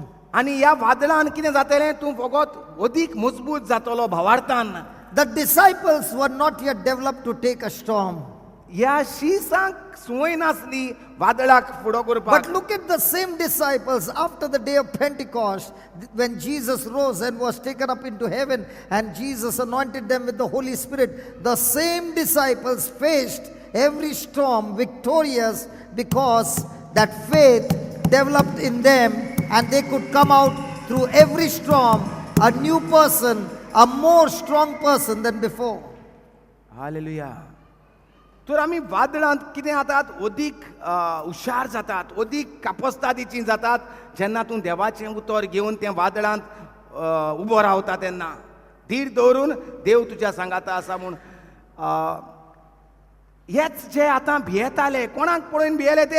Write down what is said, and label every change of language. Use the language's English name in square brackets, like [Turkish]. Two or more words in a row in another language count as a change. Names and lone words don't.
[Konkani] आनी ह्या वादळान कितें जातलें, तूं फकत अदीक मजबूत जातलो भावार्थान. [English] The disciples were not yet developed to take a storm. [Konkani] ह्या शिसांक संवय नासली वादळाक फुडो करपाक. [English] But look at the same disciples after the day of Pentecost, when Jesus rose and was taken up into heaven and Jesus anointed them with the Holy Spirit. The same disciples faced every storm victorious because that faith developed in them and they could come out through every storm a new person, a more strong person than before. [Konkani] हालेलुया. तर आमी वादळांत कितें जातात, अदीक हुशार जातात, अदीक कापस्तादीचीं जातात जेन्ना तूं देवाचें उतर घेवन तें वादळांत उबो रावता तेन्ना. धीर दवरून देव तुज्या सांगाता आसा म्हूण. हेच जे आतां भियेताले, कोणाक पळोवन भियेले ते?